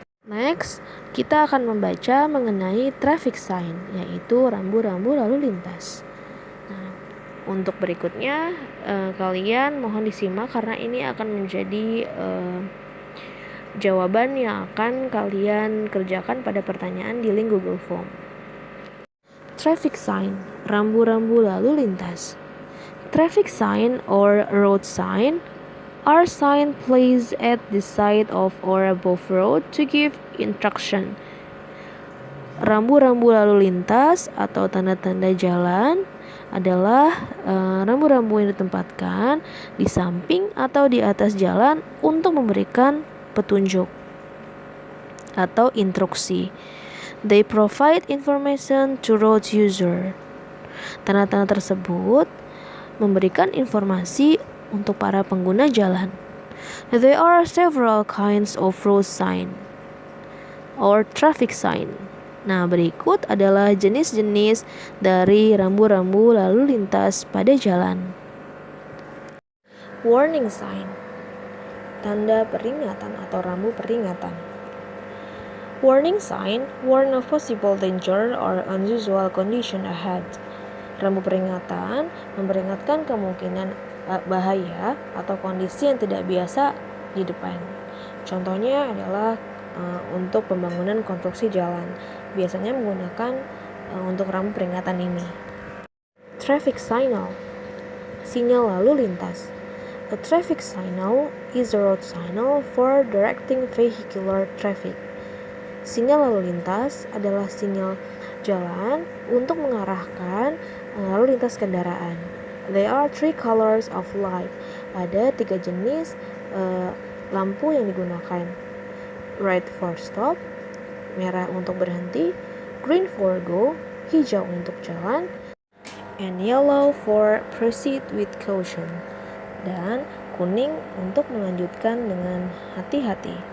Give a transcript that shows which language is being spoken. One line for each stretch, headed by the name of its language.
Indonesian: Next, kita akan membaca mengenai traffic sign, yaitu rambu-rambu lalu lintas. Untuk berikutnya kalian mohon disimak karena ini akan menjadi jawaban yang akan kalian kerjakan pada pertanyaan di link Google Form. Traffic sign, rambu-rambu lalu lintas.
English: Traffic sign or road sign are sign placed at the side of or above road to give instruction.
Indonesian: Rambu-rambu lalu lintas atau tanda-tanda jalan adalah rambu-rambu yang ditempatkan di samping atau di atas jalan untuk memberikan petunjuk atau instruksi.
English: They provide information to road user.
Indonesian: Tanda-tanda tersebut memberikan informasi untuk para pengguna jalan.
English: There are several kinds of road sign or traffic sign.
Indonesian: Nah, berikut adalah jenis-jenis dari rambu-rambu lalu lintas pada jalan. Warning sign. tanda peringatan atau rambu peringatan.
English: Warning sign warn of possible danger or unusual condition ahead.
Indonesian: Rambu peringatan memperingatkan kemungkinan bahaya atau kondisi yang tidak biasa di depan. Contohnya adalah untuk pembangunan konstruksi jalan. Biasanya menggunakan untuk rambu peringatan ini. Traffic signal, sinyal lalu lintas.
English: A traffic signal is a road signal for directing vehicular traffic.
Indonesian: Sinyal lalu lintas adalah sinyal jalan untuk mengarahkan lalu lintas kendaraan.
English: There are 3 colors of light.
Indonesian: Ada 3 jenis lampu yang digunakan.
English: Red for stop,
Indonesian: merah untuk berhenti,
English: green for go,
Indonesian: hijau untuk jalan,
English: and yellow for proceed with caution,
Indonesian: dan kuning untuk melanjutkan dengan hati-hati.